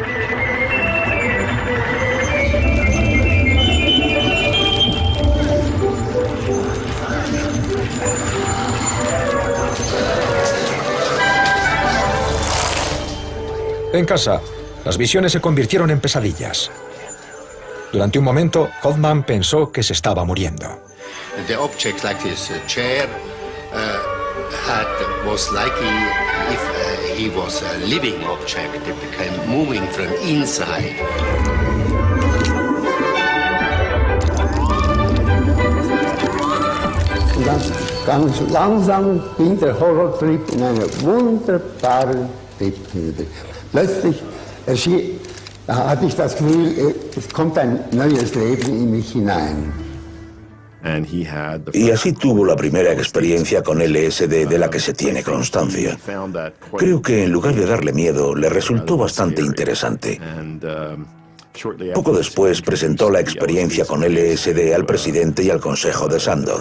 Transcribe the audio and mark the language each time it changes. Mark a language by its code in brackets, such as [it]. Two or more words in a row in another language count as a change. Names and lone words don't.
[es] En casa, las visiones se convirtieron en pesadillas. Durante un momento, Hoffman pensó que se estaba muriendo. [en] The object like this chair was like if he was a living object. It became moving from inside. [de] Ganz langsam ging der Horrortrip in eine wunderbare Trip. Plötzlich hatte ich das Gefühl, es kommt ein neues Leben in mich hinein. [es] Y así tuvo la primera experiencia con LSD de la que se tiene constancia. Creo que en lugar de darle miedo, le resultó bastante interesante. Poco después presentó la experiencia con LSD al presidente y al consejo de Sandoz.